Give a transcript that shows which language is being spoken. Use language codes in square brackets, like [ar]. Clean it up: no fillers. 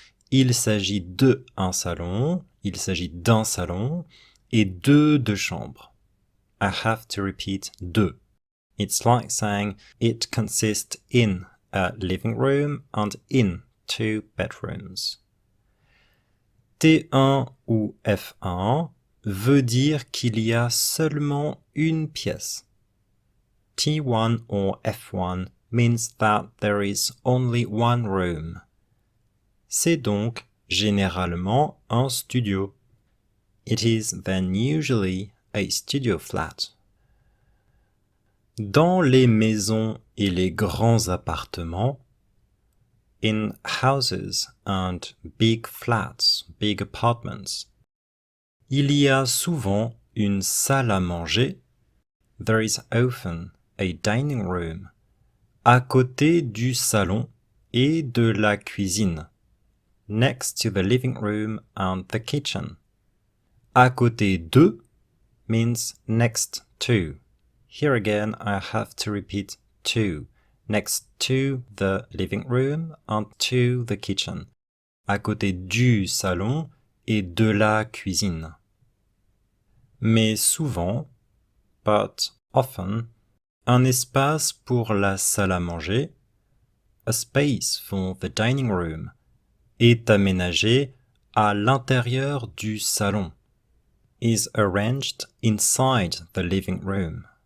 [fr] Il s'agit de un salon, il s'agit d'un salon, et de chambres. [en] I have to repeat de. It's like saying it consists in a living room and in two bedrooms. [fr] T1 ou F1 veut dire qu'il y a seulement une pièce. [en] T1 or F1 means that there is only one room. [fr] C'est donc généralement un studio. [en] It is then usually a studio flat. [fr] Dans les maisons et les grands appartements, [en] in houses and big flats, big apartments, [fr] il y a souvent une salle à manger. [en] There is often a dining room [fr] à côté du salon et de la cuisine, [en] next to the living room and the kitchen. [fr] À côté de [en] means next to. Here again I have to repeat to. Next to the living room and to the kitchen. [fr] À côté du salon et de la cuisine. Mais souvent, [en] but often, [fr] un espace pour la salle à manger, [en] a space for the dining room, [fr] est aménagé à l'intérieur du salon, [en] is arranged inside the living room.